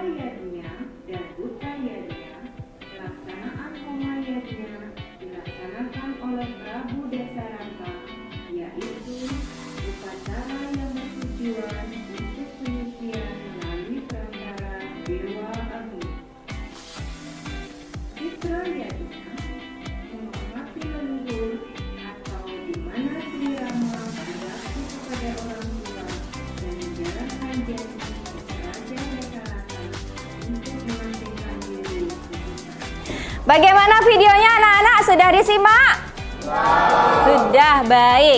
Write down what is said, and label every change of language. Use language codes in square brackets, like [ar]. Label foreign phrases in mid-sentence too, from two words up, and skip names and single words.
[id] yatnya dan Buta yatnya, pelaksanaan Homa yatnya dilaksanakan oleh Prabu Desaraka, yaitu upacara yang bertujuan untuk penyucian melalui perantara Dewa Agni. Pitra yatnya menghormati leluhur atau di mana Sri Rama berbakti kepada orang tua dan menjalankan janji Raja Desaraka untuk mementingkan diri. Bagaimana videonya anak-anak? Sudah disimak? Sudah, baik.